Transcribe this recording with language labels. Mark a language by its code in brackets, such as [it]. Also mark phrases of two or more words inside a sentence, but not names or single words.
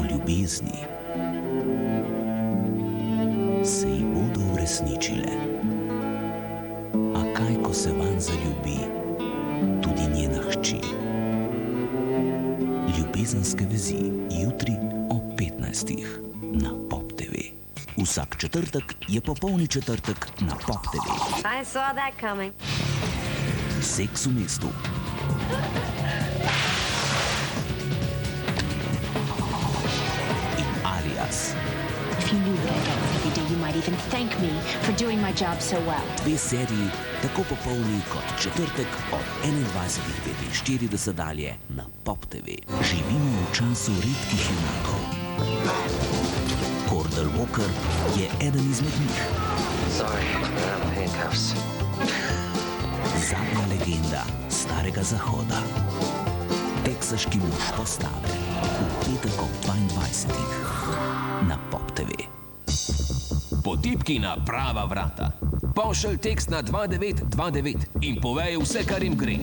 [sl] ljubezni se ji bodo uresničile. A kaj, ko se vanj zaljubi tudi njena hči? Ljubezenske vezi jutri ob 15. na Pop TV. Vsak četrtek je popolni četrtek na Pop TV. [en] I saw that coming. [sl] Seks v mestu. In Alias. [en] If you knew what I get every day, you might even thank me for doing my job so well. [sl] Dve seriji, tako popolni kot četrtek od 21:45 dalje na Pop TV. Živimo v času redkih junakov. Cordell Walker je eden izmed njih. [en] Sorry, I have handcuffs. [sl] Zadnja legenda Starega Zahoda. Teksaški mož postave. V petek ob 22. na Pop TV. Potipki na prava vrata. Pošelj tekst na 2929 in povej vse, kar jim gre.